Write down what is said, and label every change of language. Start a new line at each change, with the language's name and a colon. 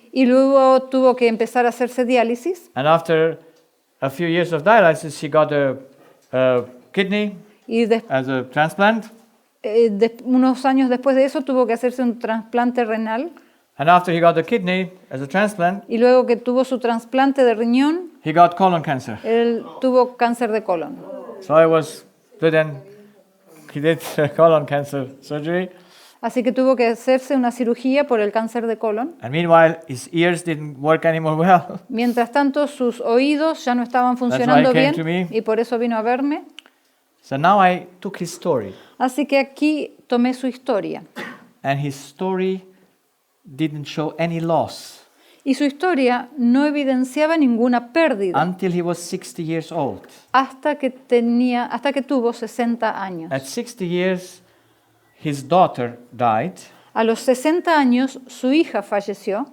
Spanish: Y luego tuvo que empezar a hacerse diálisis.
English: And after a few years of dialysis, he got a kidney
Spanish: Y
English: as a transplant.
Spanish: unos años después de eso tuvo que hacerse un trasplante renal.
English: And after he got the kidney as a transplant,
Spanish: Y luego que tuvo su trasplante de riñón,
English: he got colon cancer.
Spanish: él tuvo cáncer de colon.
English: So I was good and he did colon cancer surgery.
Spanish: Así que tuvo que hacerse una cirugía por el cáncer de colon.
English: And meanwhile, his ears didn't work anymore well.
Spanish: Mientras tanto, sus oídos ya no estaban funcionando
English: why he
Spanish: bien
English: came to me.
Spanish: y por eso vino a verme.
English: So now I took his story.
Spanish: Así que aquí tomé su historia.
English: And his story didn't show any loss
Spanish: Y su historia no evidenciaba ninguna pérdida
English: until he was 60 years old.
Spanish: hasta que tuvo 60 años.
English: At 60 years, his daughter died,
Spanish: A los 60 años, su hija falleció,